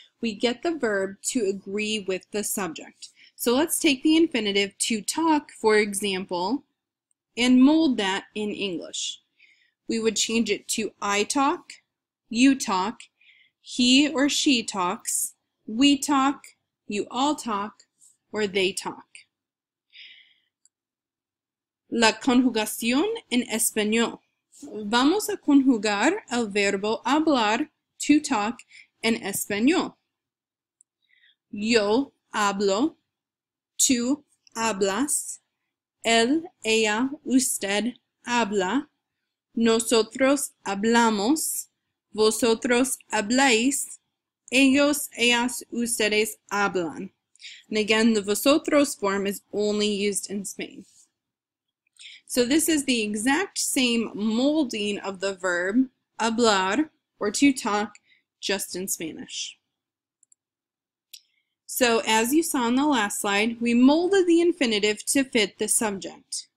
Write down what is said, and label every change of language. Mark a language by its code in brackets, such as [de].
[en] We get the verb to agree with the subject. So let's take the infinitive to talk, for example, and mold that in English. We would change it to I talk, you talk, he or she talks, we talk, you all talk, or they talk. [es] La conjugación en español. Vamos a conjugar el verbo hablar, to talk, en español. Yo hablo, tú hablas, él, ella, usted habla, nosotros hablamos, vosotros habláis, ellos, ellas, ustedes hablan. [en] And again, the vosotros form is only used in Spain. So this is the exact same molding of the verb hablar, or to talk, just in Spanish. So as you saw in the last slide, we molded the infinitive to fit the subject.